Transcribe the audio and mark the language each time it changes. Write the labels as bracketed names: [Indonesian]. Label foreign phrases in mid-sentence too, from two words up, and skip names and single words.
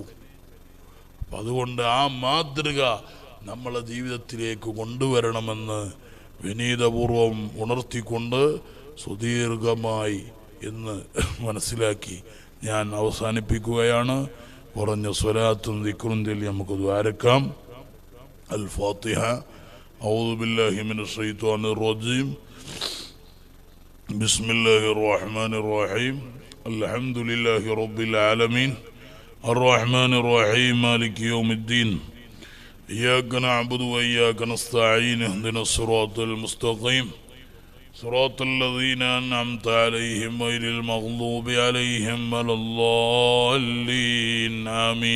[Malayalam] അതുകൊണ്ട് ആ മാതൃക നമ്മളെ ജീവിതത്തിലേക്ക് കൊണ്ടുവരണമെന്ന് വിനീതപൂർവം ഉണർത്തിക്കൊണ്ട് സുദീർഘമായി എന്ന് മനസ്സിലാക്കി ഞാൻ അവസാനിപ്പിക്കുകയാണ്. കുറഞ്ഞ സ്വലാത്തും ദിക്റും ചൊല്ലി നമുക്ക് ദ്വാരക്കാം. അൽ ഫാത്തിഹ. [Arabic] أعوذ بالله من الشيطان الرجيم. بسم الله الرحمن الرحيم. الحمد لله رب العالمين الرحمن الرحيم مالك يوم الدين إياك نعبد وإياك نستعين اهدنا الصراط المستقيم صراط الذين أنعمت عليهم غير المغضوب عليهم ولا الضالين آمين.